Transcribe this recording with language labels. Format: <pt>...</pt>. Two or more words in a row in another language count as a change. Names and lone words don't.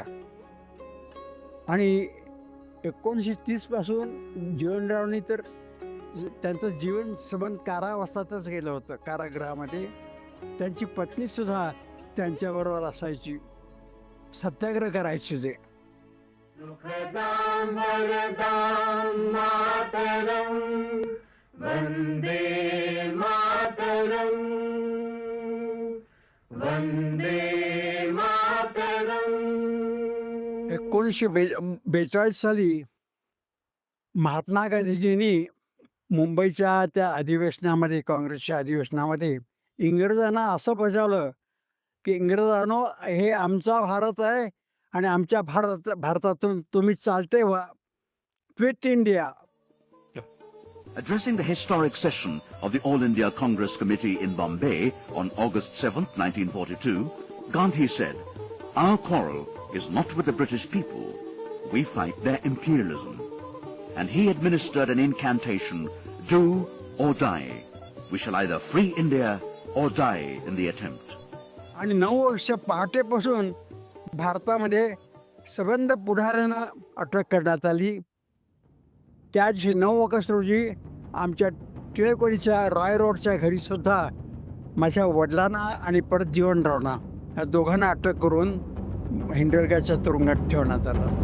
<mr>आणि 1930पासून जीवनरावनी तर त्यांचं जीवन सबंध कारावासातच गेलं होतं, कारागृहामध्ये. त्यांची पत्नीसुद्धा त्यांच्याबरोबर असायची, सत्याग्रह करायची जे.</mr> <sa>सुखदां वरदां मातरं वन्दे मातरं वन्दे मातरं.</sa> <mr>1942 साली महात्मा गांधीजींनी मुंबईच्या त्या अधिवेशनामध्ये, काँग्रेसच्या अधिवेशनामध्ये इंग्रजांना असं बजावलं की इंग्रजांनो, हे आमचा भारत आहे आणि आमच्या भारतातून तुम्ही चालते व्हा,</mr> <en>Quit India. Addressing the historic session of the All India Congress Committee in Bombay on August 7, 1942, Gandhi said, "Our quarrel is not with the British people. We fight their imperialism." And he administered an incantation, "Do or die. We shall either free India or die in the attempt."</en> <mr>आणि 9 वर्ष पहाटेपासून भारतामध्ये सबंध पुढाऱ्यांना अटक करण्यात आली. त्या दिवशी 9 ऑगस्ट रोजी आमच्या टिळकवाडीच्या रॉय रोडच्या घरीसुद्धा माझ्या वडिलांना आणि परत जीवनरावना या दोघांना अटक करून हिंडलगाच्या तुरुंगात ठेवण्यात आलं.</mr>